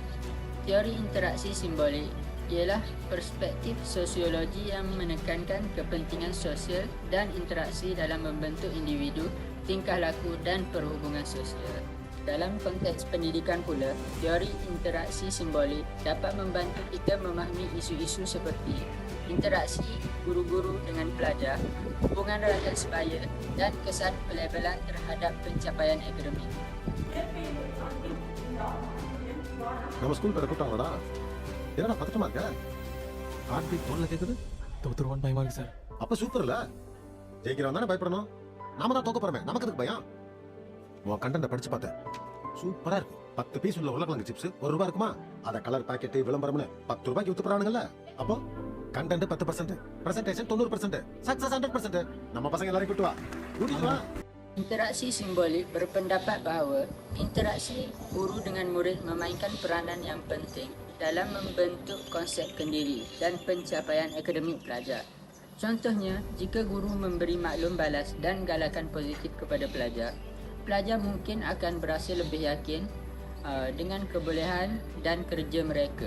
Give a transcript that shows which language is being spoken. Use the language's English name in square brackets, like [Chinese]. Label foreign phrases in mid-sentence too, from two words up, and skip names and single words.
[Malay] Teori interaksi simbolik ialah perspektif sosiologi yang menekankan kepentingan sosial dan interaksi dalam membentuk individu, tingkah laku dan perhubungan sosial. Dalam konteks pendidikan pula, teori interaksi simbolik dapat membantu kita memahami isu-isu seperti interaksi guru-guru dengan pelajar, hubungan rakyat sebaya dan kesan pelabelan terhadap pencapaian akademik. [Tamil] நம்ம ஸ்கூல் பேரை கூப்பிட்டாங்களா? என்னடா பதட்டமா இருக்க? [English] heart beat [Tamil] போன்ல கேக்குது. தோத்துருவான் பயமா இருக்கு சார். அப்ப சூப்பர்ல. ஜெயிக்கிறவன் தானே பயப்படணும். நாம தான் தோக்க போறோமே, நமக்கு எதுக்கு பயம்? உன் கண்டென்ட் படிச்சு பார்த்தேன், சூப்பரா இருக்கு. 10 பீஸ் உள்ள உருளைக்கிழங்கு சிப்ஸ் ₹1 இருக்குமா? அத [English] colour packet [Tamil] விளம்பரம்னு 10 ரூபாய்க்கு வித்து போறானுங்கல்ல. அப்போ [English] content 10%, presentation 90%, success 100%. [Tamil] நம்ம பசங்க எல்லாரும் கூட்டு வா. கூட்டிட்டு வா. [Malay] Interaksi simbolik berpendapat bahawa interaksi guru dengan murid memainkan peranan yang penting dalam membentuk konsep kendiri dan pencapaian akademik pelajar. Contohnya, jika guru memberi maklum balas dan galakan positif kepada pelajar, pelajar mungkin akan berasa lebih yakin dengan kebolehan dan kerja mereka.